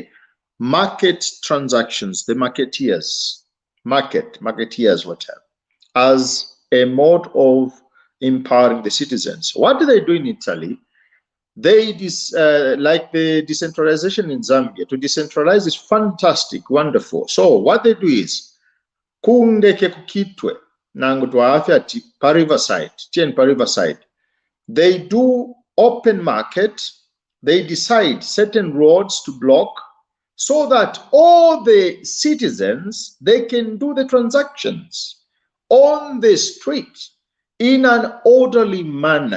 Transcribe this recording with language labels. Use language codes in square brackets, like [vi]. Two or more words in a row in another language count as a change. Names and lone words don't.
[en] Market transactions, the marketeers, whatever, as a mode of empowering the citizens. What do they do in Italy? They like the decentralization in Zambia. To decentralize is fantastic, wonderful. So what they do is [bem] kundeke kukitwe nangu tuafya pa Riverside. [en] They do open market. They decide certain roads to block, so that all the citizens, they can do the transactions on the street in an orderly manner.